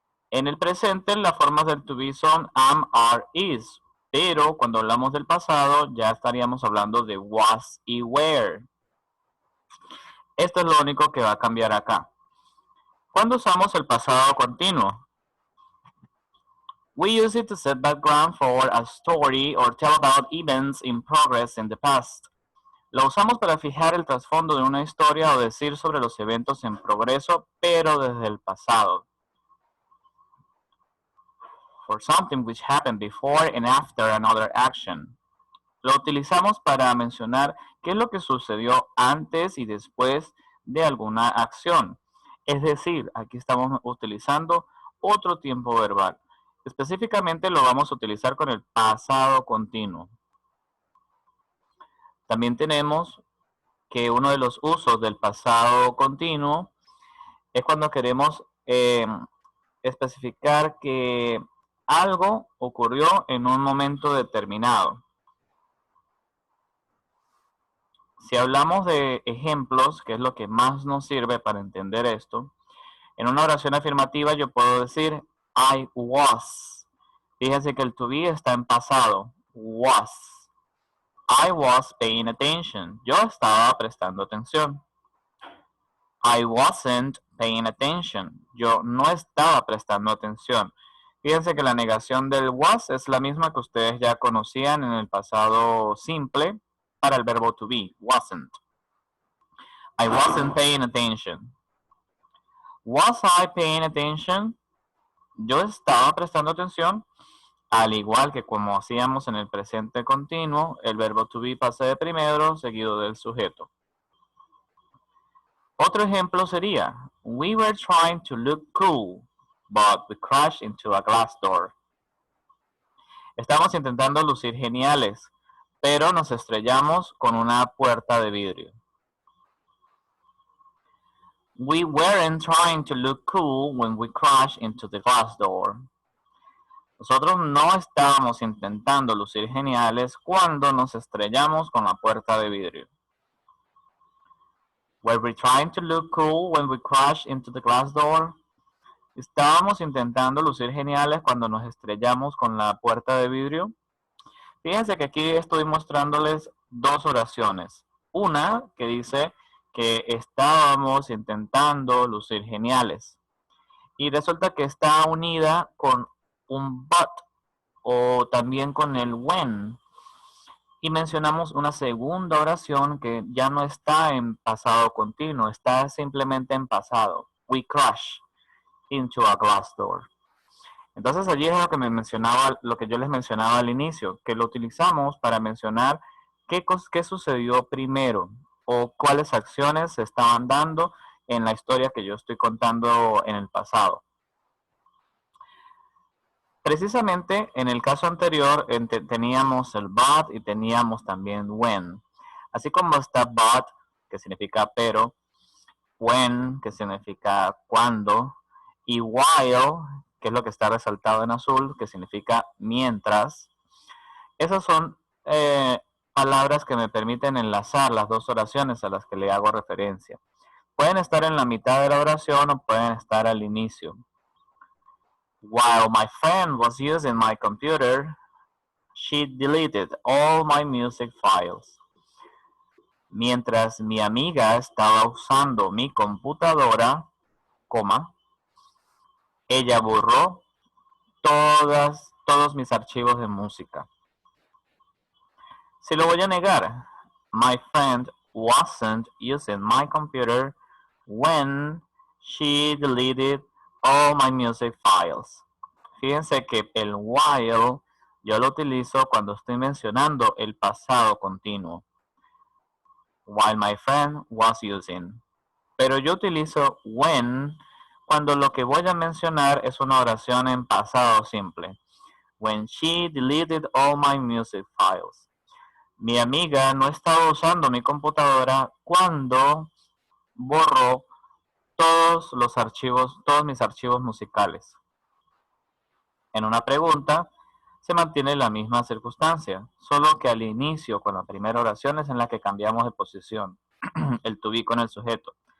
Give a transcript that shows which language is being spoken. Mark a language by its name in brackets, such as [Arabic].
[Spanish] En el presente las formas del to be son am, are, is. Pero cuando hablamos del pasado ya estaríamos hablando de was y were. Esto es lo único que va a cambiar acá. ¿Cuándo usamos el pasado continuo? [English] We use it to set background for a story or tell about events in progress in the past. [Spanish] Lo usamos para fijar el trasfondo de una historia o decir sobre los eventos en progreso, pero desde el pasado. [English] For something which happened before and after another action. [Spanish] Lo utilizamos para mencionar qué es lo que sucedió antes y después de alguna acción. Es decir, aquí estamos utilizando otro tiempo verbal. Específicamente lo vamos a utilizar con el pasado continuo. También tenemos que uno de los usos del pasado continuo es cuando queremos especificar que algo ocurrió en un momento determinado. Si hablamos de ejemplos, que es lo que más nos sirve para entender esto, en una oración afirmativa yo puedo decir [English] I was. [Spanish] Fíjense que el to be está en pasado. [English] Was. I was paying attention. [Spanish] Yo estaba prestando atención. [English] I wasn't paying attention. [Spanish] Yo no estaba prestando atención. Fíjense que la negación del was es la misma que ustedes ya conocían en el pasado simple para el verbo to be, wasn't. [English] I wasn't paying attention. Was I paying attention? [Spanish] Yo estaba prestando atención, al igual que como hacíamos en el presente continuo, el verbo to be pasa de primero seguido del sujeto. Otro ejemplo sería, [English] we were trying to look cool, but we crashed into a glass door. [Spanish] Estamos intentando lucir geniales, pero nos estrellamos con una puerta de vidrio. [English] We weren't trying to look cool when we crashed into the glass door. [Spanish] Nosotros no estábamos intentando lucir geniales cuando nos estrellamos con la puerta de vidrio. [English] Were we trying to look cool when we crashed into the glass door? [Spanish] ¿Estábamos intentando lucir geniales cuando nos estrellamos con la puerta de vidrio? Fíjense que aquí estoy mostrándoles dos oraciones. Una que dice que estábamos intentando lucir geniales. Y resulta que está unida con un but o también con el when. Y mencionamos una segunda oración que ya no está en pasado continuo, está simplemente en pasado. [English] We crash into a glass door. [Spanish] Entonces allí es lo que yo les mencionaba al inicio, que lo utilizamos para mencionar qué sucedió primero o cuáles acciones se estaban dando en la historia que yo estoy contando en el pasado. Precisamente en el caso anterior teníamos el but y teníamos también when. Así como está but, que significa pero, when, que significa cuando, y while, que es lo que está resaltado en azul, que significa mientras. Esas son palabras que me permiten enlazar las dos oraciones a las que le hago referencia. Pueden estar en la mitad de la oración o pueden estar al inicio. [English] While my friend was using my computer, she deleted all my music files. [Spanish] Mientras mi amiga estaba usando mi computadora, coma, ella borró todos mis archivos de música. Si lo voy a negar, [English] my friend wasn't using my computer when she deleted all my music files. [Spanish] Fíjense que el while yo lo utilizo cuando estoy mencionando el pasado continuo. [English] While my friend was using. [Spanish] Pero yo utilizo when cuando lo que voy a mencionar es una oración en pasado simple. [English] When she deleted all my music files. [Spanish] Mi amiga no estaba usando mi computadora cuando borró todos mis archivos musicales. En una pregunta se mantiene la misma circunstancia, solo que al inicio, con la primera oración, es en la que cambiamos de posición, el to be con el sujeto.